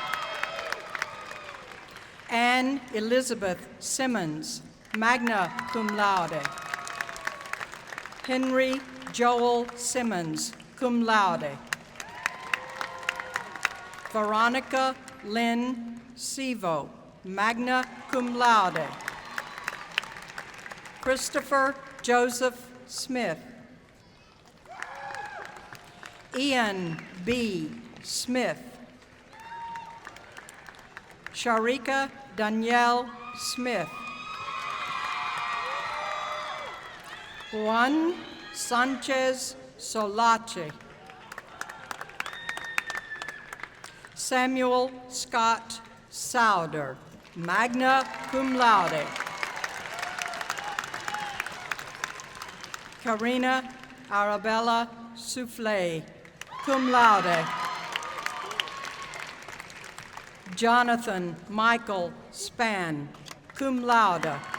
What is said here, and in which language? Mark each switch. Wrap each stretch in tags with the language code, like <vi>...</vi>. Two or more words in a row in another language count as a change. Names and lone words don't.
<en>Anne Elizabeth Simmons,</en> <la>magna cum laude.</la> <en>Henry Joel Simmons,</en> <la>cum laude.</la> <en>Veronica Lynn Sevo,</en> <la>magna cum laude.</la> <en>Christopher Joseph Smith. Ian B. Smith. Sharika Danielle Smith. Juan Sanchez Solache. Samuel Scott Sauder,</en> <la>magna cum laude.</la> <en>Karina Arabella Souffle,</en> <la>cum laude.</la> <en>Jonathan Michael Span,</en> <la>cum laude.</la>